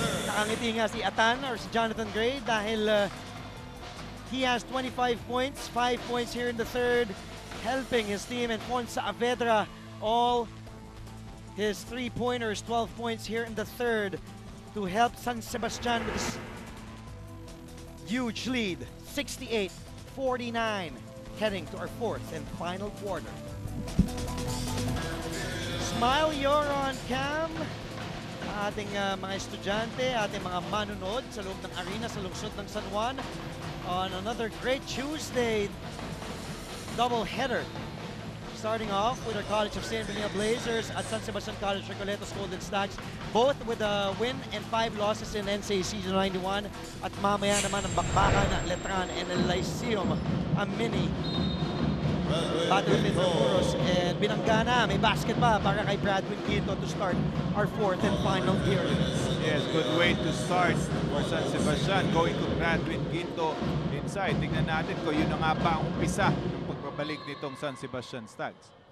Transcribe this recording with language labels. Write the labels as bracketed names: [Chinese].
[Filipino] Nakangiti nga si Atan or si Jonathan Gray dahil [English] he has 25 points, 5 points here in the third, helping his team, and Ponce Saavedra, all his 3-pointers, 12 points here in the third to help San Sebastian with this huge lead, 68-49, heading to our fourth and final quarter. Smile, you're on cam. [Filipino] Ating mga estudyante, ating mga manunod sa loob ng arena sa lungsod ng San Juan [English] on another great Tuesday double-header. Starting off with our College of St. Benil Blazers at San Sebastian College Recoletos Golden Stags, both with a win and 5 losses in NCAA Season 91. [Filipino] At mamaya naman ang bakbakan na Letran and El Lyceum, a mini Battlefield Muros. [English] And [Filipino] binanggana, may basket pa para kay [English] Bradwin Quinto to start our fourth and final period. Yes, good way to start for San Sebastian. Going to Bradwin Quinto inside. [Filipino] Tingnan natin kung yun na nga ba ang umpisa ng pagbabalik nitong San Sebastian Stags.